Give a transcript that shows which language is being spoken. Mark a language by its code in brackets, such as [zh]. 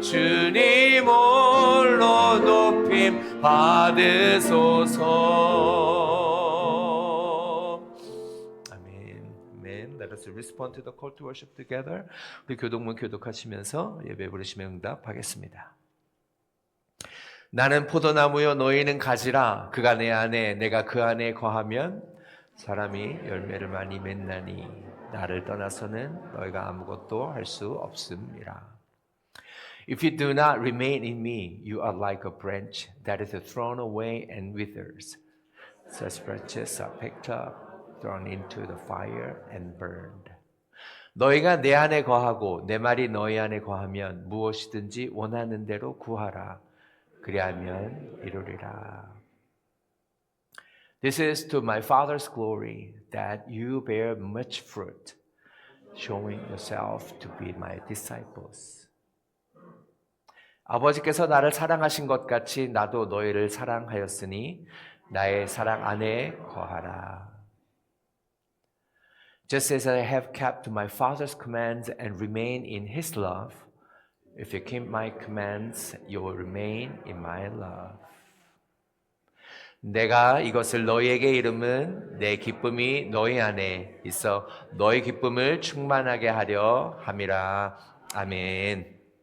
[ko] 주님 홀로 높임 받으소서. 아멘. 아멘. [en] Let us respond to the call to worship together. [ko] 우리 교동문 교독하시면서 예배 부르시면 응답하겠습니다. 나는 포도나무요 너희는 가지라. 그가 내 안에 내가 그 안에 거하면 사람이 열매를 많이 맺나니 나를 떠나서는 너희가 아무것도 할 수 없음이라. [en] If you do not remain in me, you are like a branch that is thrown away and withers. Such branches are picked up, thrown into the fire and burned. [ko] 너희가 내 안에 거하고 내 말이 너희 안에 거하면 무엇이든지 원하는 대로 구하라. 그리하면 이루리라. [en] This is to my Father's glory that you bear much fruit, showing yourself to be my disciples. [ko] 아버지께서 나를 사랑하신 것 같이 나도 너희를 사랑하였으니 나의 사랑 안에 거하라. [en] Just as I have kept my Father's commands and remain in His love, if you keep my commands, you will remain in my love. [ko] 내가 이것을 너희에게 이름은 내 기쁨이 너희 안에 있어 너희 기쁨을 충만하게 하려 함이라. 아멘.